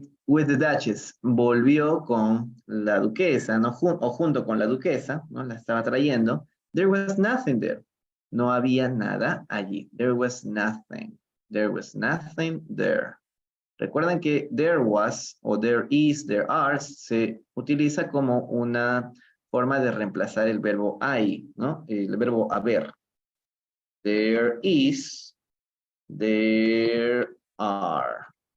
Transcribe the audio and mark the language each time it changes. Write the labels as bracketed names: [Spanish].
[English] With the Duchess, [Spanish] volvió con la duquesa, ¿no? O junto con la duquesa, ¿no? La estaba trayendo. [English] There was nothing there. [Spanish] No había nada allí. [English] There was nothing. There was nothing there. [Spanish] Recuerden que there was, o there is, there are, se utiliza como una forma de reemplazar el verbo hay, ¿no? El verbo haber. There is, there are.